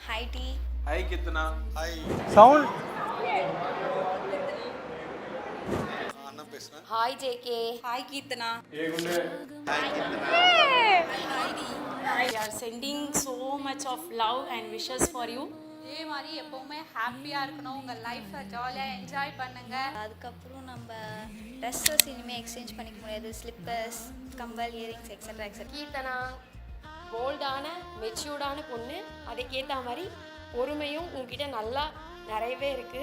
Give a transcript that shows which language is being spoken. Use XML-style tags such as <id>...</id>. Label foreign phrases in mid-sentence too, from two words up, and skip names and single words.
<en>हाय टी। हाय कितना हाय साउंड</en> <ta>अण्णा பேசுறேன்</ta> <en>हाय जेके। हाय कीर्तना। हाय कितना हाय डी। We are sending so much of love and wishes for you.</en> <ta>இதே மாதிரி எப்பவுமே ஹாப்பியா இருக்கணும், உங்க லைஃப்பை ஜாலியா என்ஜாய் பண்ணுங்க. அதுக்கப்புறம் நம்ம ட்ரெஸ்ஸஸ் இனிமேல் எக்ஸ்சேஞ்ச் பண்ணிக்க முடியாது. ஸ்லிப்பர்ஸ், கம்பல், இயரிங்ஸ்</ta> <en>etcetera etcetera.</en> <ta>கீர்த்தனா போல்டான மெச்சூர்டான பொண்ணு, அதுக்கேற்ற மாதிரி பொறுமையும் உங்ககிட்ட நல்லா நிறையவே இருக்குது.</ta>